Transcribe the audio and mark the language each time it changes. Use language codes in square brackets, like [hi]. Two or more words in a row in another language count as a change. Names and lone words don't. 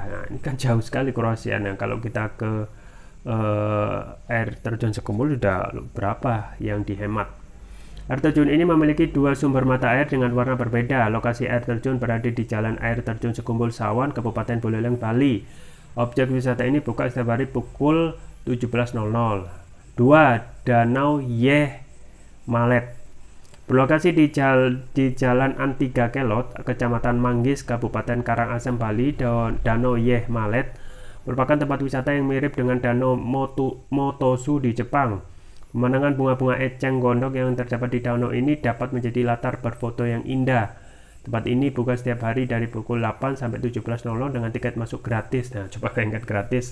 [id] Nah, ini kan jauh sekali Kroasia. Nah, kalau kita ke air terjun Sekumpul sudah berapa yang dihemat. Air terjun ini memiliki 2 sumber mata air dengan warna berbeda. Lokasi air terjun berada di Jalan Air Terjun Sekumpul Sawan, Kabupaten Buleleng, Bali. Objek wisata ini buka setiap hari pukul 17.00. 2. Danau Yeh Malet. Berlokasi di Jalan Antiga Kelot, Kecamatan Manggis, Kabupaten Karangasem, Bali. Danau Yeh Malet merupakan tempat wisata yang mirip dengan Danau Motosu di Jepang. Pemandangan bunga-bunga eceng gondok yang terdapat di danau ini dapat menjadi latar berfoto yang indah. Tempat ini buka setiap hari dari pukul 8 sampai 17.00 dengan tiket masuk gratis. Nah, coba ingat gratis.